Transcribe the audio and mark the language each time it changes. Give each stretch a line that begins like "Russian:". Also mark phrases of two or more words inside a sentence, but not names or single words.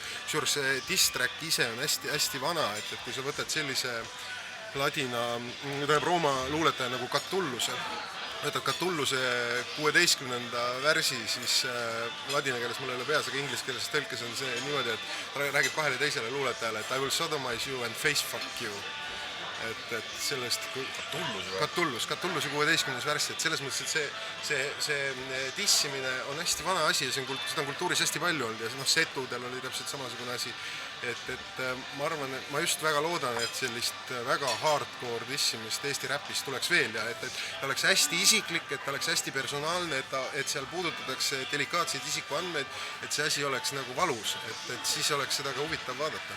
Estonian: Sure, see diss-track ise on hästi vana, et kui sa võtad sellise ladina, Rooma luuletaja nagu Catulluse, võtad Catulluse 16. värsi, siis ladina keeles mul ei ole peas, aga inglise keeles tõlkes on see niimoodi, et räägib kahele teisele luuletajale, et
English: I will sodomize you and face fuck you.
Estonian: Et sellest Catulluse 16. värssi, et selles mõttes, et see dissimine on hästi vana asi ja seda on kultuuris hästi palju olnud ja setudel oli täpselt samasugune asi, et ma arvan, et ma just väga loodan, et sellist väga hardcore dissimist Eesti räpist tuleks veel ja et ta oleks hästi isiklik, et ta oleks hästi personaalne, et seal puudutatakse delikaatseid isikuandmeid, et see asi oleks nagu valus, et siis oleks seda ka huvitav vaadata.